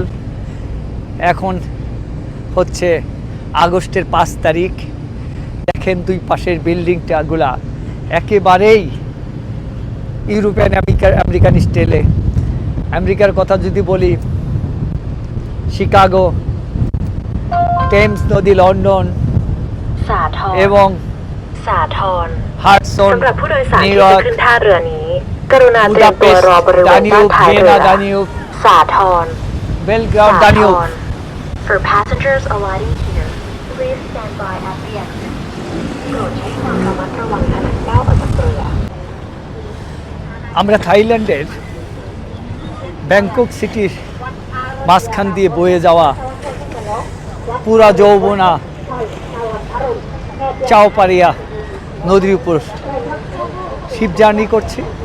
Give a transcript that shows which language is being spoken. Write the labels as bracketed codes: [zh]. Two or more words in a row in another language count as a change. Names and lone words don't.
[bn] এখন হচ্ছে আগস্টের 5 তারিখ। দেখেন দুই পাশের বিল্ডিংটাগুলা একেবারেই [en] European American style. [bn] আমেরিকার কথা যদি বলি, শিকাগো, টেমস নদী, লন্ডন [th] สาทร [bn] এবং [th] สาทร [bn] হাডসন, [th] สำหรับผู้โดยสาร นิ ที่ วยอ จะ ร์ก ขึ้นท่าเรือนี้ กรุณาเตรียมตัวรอบริเวณด้านท้ายเรือ [bn] দানিউব, [th] สาทร [bn] বেলগ্রাড, [th] สา [bn] দানিউব। [en] ทร For passengers alighting here, please stand by at the exit. [th] โปรดใช้ความระมัดระวังขณะก้าวออกจากเรือ [bn] আমরা থাইল্যান্ডের ব্যাংকক সিটির মাঝখান দিয়ে বয়ে যাওয়া পুরা যৌবনা চাওপারিয়া নদীর উপর [en] ship journey [bn] করছি।